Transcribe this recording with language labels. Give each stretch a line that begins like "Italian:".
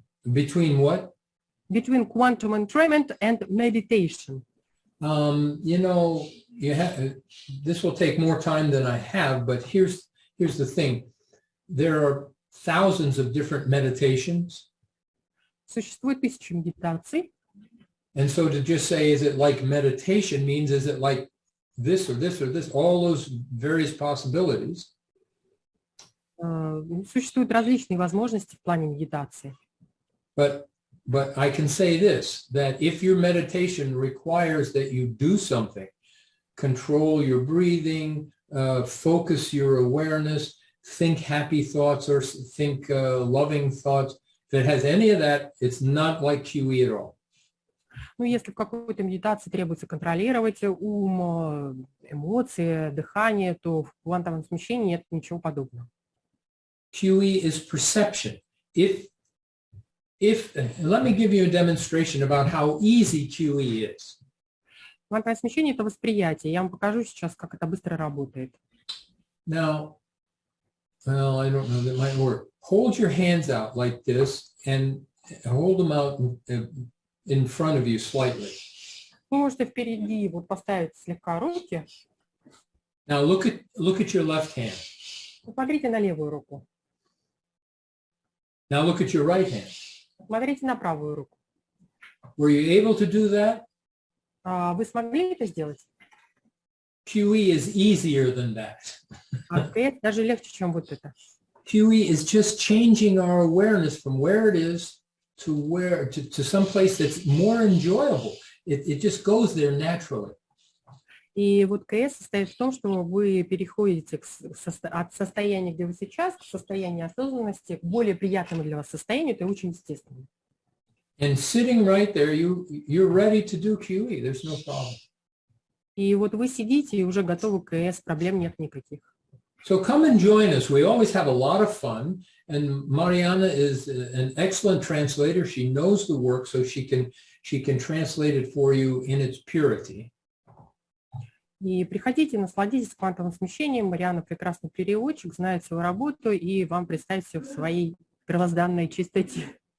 English: Between what? Between quantum entrainment and meditation. You know, this will take more time than I have, but here's the thing. There are thousands of different meditations.
Russian: Существует тысячи медитаций.
English: And so to just say, is it like meditation means, is it like this or this or this, all those various possibilities.
Russian: Существуют различные возможности в плане медитации.
English: But I can say this, that if your meditation requires that you do something, control your breathing, focus your awareness, think happy thoughts or think loving thoughts, if it has any of that, it's not like QE at all.
Russian: Ну, если в какой-то медитации требуется контролировать ум, эмоции, дыхание, то в квантовом смещении нет ничего подобного.
English: QE is perception. If let me give you a demonstration about how easy QE is.
Russian: Квантовое смещение – это восприятие. Я вам покажу сейчас, как это быстро работает.
English: Now, well, I don't know, that might work. Hold your hands out like this and hold them out in front of you slightly.
Russian: Вы можете впереди вот поставить слегка руки.
English: Now look at your left hand.
Russian: Посмотрите на левую руку.
English: Now look at your right hand.
Russian: Смотрите на правую руку.
English: Were you able to do that?
Russian: Вы смогли это сделать?
English: QE is easier than that.
Russian: Это даже легче, чем вот это.
English: QE is just changing our awareness from where it is to some place that's more enjoyable. It just goes there naturally.
Russian: И вот КС состоит в том, что вы переходите от состояния, где вы сейчас, к состоянию осознанности, к более приятному для вас состоянию, это очень естественно.
English: And sitting right there, you're ready to do QE. There's no problem.
Russian: И вот вы сидите и уже готовы к КС, проблем нет никаких.
English: So come and join us. We always have a lot of fun. And Mariana is an excellent translator. She knows the work, so she can translate it for you in its purity.
Russian: И приходите, насладитесь квантовым смещением. Марианна прекрасный переводчик, знает свою работу и вам представит все в своей первозданной чистоте.